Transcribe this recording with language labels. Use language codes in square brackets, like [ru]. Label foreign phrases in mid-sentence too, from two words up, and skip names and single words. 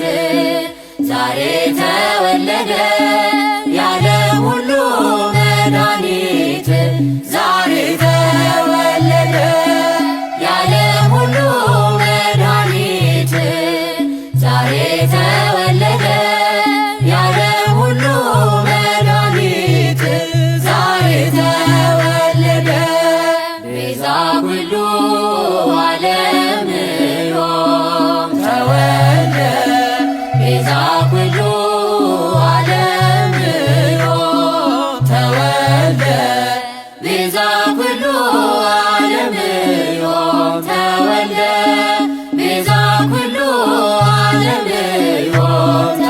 [am] ዛሬ ተወለደ የዓለም ሁሉ መድኃኒት ዛሬ ተወለደ የዓለም ሁሉ መድኃኒት ዛሬ ተወለደ የዓለም ሁሉ መድኃኒት ዛሬ ተወለደ [gez] ቤዛ ኩሉ ዓለም ዮም ተወልደ ቤዛ ኩሉ ዓለም ዮም ተወልደ ቤዛ ኩሉ ዓለም ዮም ተወልደ ቤዛ ኩሉ ዓለም ዮም